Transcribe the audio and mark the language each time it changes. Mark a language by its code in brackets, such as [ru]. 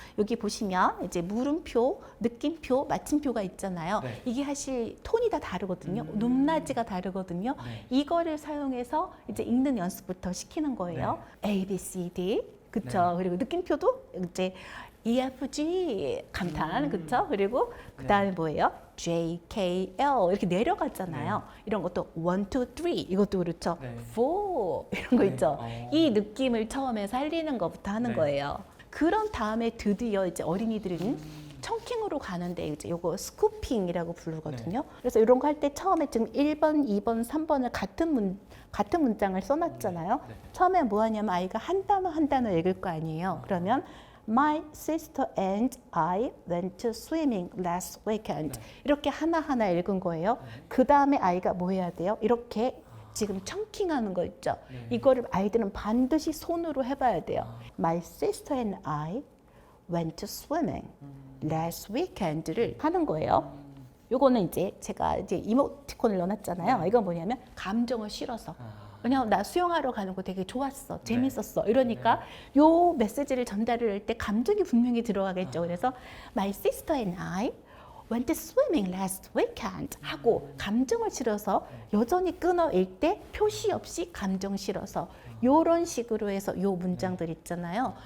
[ko] 여기 보시면 이제 물음표, 느낌표, 마침표가 있잖아요. 이게 사실 톤이 다 다르거든요. 높낮이가 다르거든요. 이거를 사용해서 이제 읽는 연습부터 시키는 거예요. [en] A, B, C, D. [ko] 그쵸? 그리고 느낌표도 이제 E, F, G 감탄, 그쵸? 그리고 그 다음에 뭐예요? J, K, L 이렇게 내려갔잖아요. 이런 것도 1, 2, 3 이것도 그렇죠. 4 이런 거 있죠. 이 느낌을 처음에 살리는 것부터 하는 거예요. 그런 다음에 드디어 이제 어린이들은 청킹으로 가는데 이제 요거 스쿠핑이라고 부르거든요. 그래서 이런 거 할 때 처음에 지금 1번, 2번, 3번을 같은 문장을 써놨잖아요. 처음에 뭐 하냐면 아이가 한 단어 읽을 거 아니에요. 그러면 [en] My sister and I went to swimming last weekend. [ko] 이렇게 하나하나 읽은 거예요. 그 다음에 아이가 뭐 해야 돼요? 이렇게 지금 청킹하는 거 있죠? 이거를 아이들은 반드시 손으로 해봐야 돼요. [en] My sister and I went to swimming last weekend를 [ko] 하는 거예요. 요거는 이제 제가 이제 이모티콘을 넣어놨잖아요. 이건 뭐냐면 감정을 실어서. 그냥 나 수영하러 가는 거 되게 좋았어, 재밌었어 이러니까 요 메시지를 전달을 할 때 감정이 분명히 들어가겠죠. 그래서 [en] My sister and I went swimming last weekend [ko] 하고 감정을 실어서 여전히 끊어 읽 때 표시 없이 감정 실어서 요런 식으로 해서 요 문장들 있잖아요.